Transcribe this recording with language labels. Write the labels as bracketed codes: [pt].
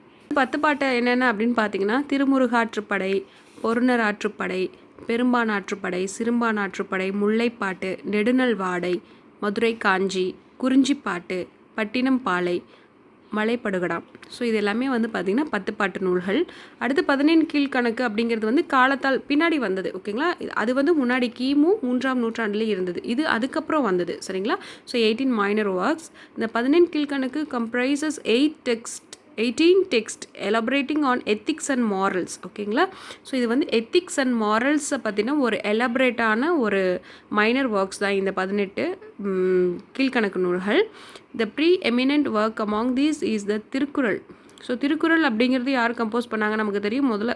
[ta] 10 பாட்டு என்னென்ன அப்படின்னு பார்த்திங்கன்னா திருமுருகாற்றுப்படை, பொருணராற்றுப்படை, பெரும்பானாற்றுப்படை, சிறும்பானாற்றுப்படை, முல்லைப்பாட்டு, நெடுநல் வாடை, மதுரை காஞ்சி, குறிஞ்சிப்பாட்டு, பட்டினம் பாலை, மலைப்படுகடாம். ஸோ இது எல்லாமே வந்து பார்த்திங்கன்னா 10 பாட்டு நூல்கள். அடுத்து 11 கீழ்கணக்கு அப்படிங்கிறது வந்து காலத்தால் பின்னாடி வந்தது. ஓகேங்களா, அது வந்து முன்னாடி கிமு 3ஆம் நூற்றாண்டுலேயே இருந்தது. இது அதுக்கப்புறம் வந்தது. சரிங்களா. So [en] 18 minor works. [ta] இந்த 11 கீழ்கணக்கு [en] Comprises 18 text elaborating on ethics and morals. [ta] ஓகேங்களா, ஸோ இது வந்து எத்திக்ஸ் அண்ட் மாரல்ஸை பற்றின ஒரு எலபரேட்டான ஒரு மைனர் ஒர்க்ஸ் தான் இந்த 18 கீழ்கணக்கு நூல்கள். [en] The preeminent work among these is the Thirukkural. [ta] So Thirukkural அப்படிங்கிறது யார் கம்போஸ் பண்ணாங்க நமக்கு தெரியும்.